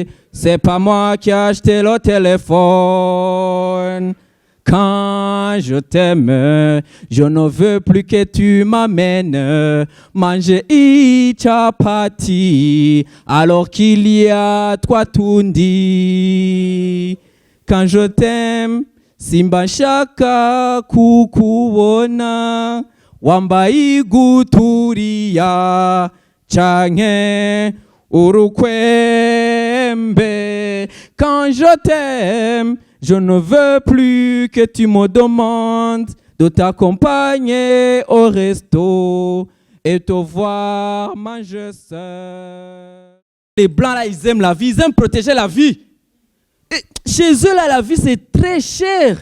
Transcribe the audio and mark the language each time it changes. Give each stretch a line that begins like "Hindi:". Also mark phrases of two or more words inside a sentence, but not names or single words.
French: C'est pas moi qui ai acheté le téléphone. Quand je t'aime, je ne veux plus que tu m'amènes manger chapati alors qu'il y a trois tundi. Quand je t'aime,
Rundi: simba shaka kukubona wambaye guturiya canke urukwembe.
French: Quand je t'aime, je ne veux plus que tu me demandes de t'accompagner au resto et te voir manger seul. Les Blancs, là, ils aiment la vie, ils aiment protéger la vie. Et chez eux, là, la vie, c'est très cher.